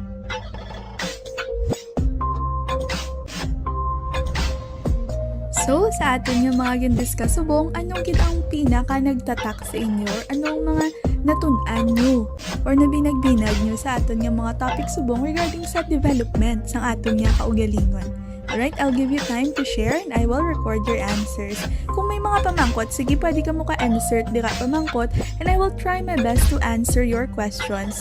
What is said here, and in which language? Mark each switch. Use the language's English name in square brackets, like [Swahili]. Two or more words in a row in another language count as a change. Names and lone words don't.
[English] So, [Hiligaynon] sa aton yung mga gindiscuss subong, anong gid ang pinaka nagtatak sa inyo or anong mga natun-an nyo or nabinag-binag nyo sa aton yung mga topic subong regarding sa development sang aton yung kaugalingon. [English] Alright, I'll give you time to share and I will record your answers. [Hiligaynon] Kung may mga pamangkot, sige pwede ka mo ka-insert di ka pamangkot [English] and I will try my best to answer your questions.